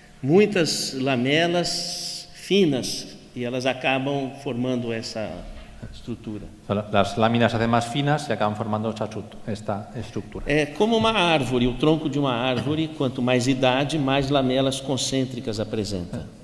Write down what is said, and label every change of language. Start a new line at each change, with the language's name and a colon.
Portuguese: Muitas lamelas finas e elas acabam formando essa estrutura.
Spanish: Las láminas se hacen más finas y acaban formando esta estructura.
Portuguese: É como uma árvore, o tronco de uma árvore, quanto mais idade, mais lamelas concêntricas apresenta.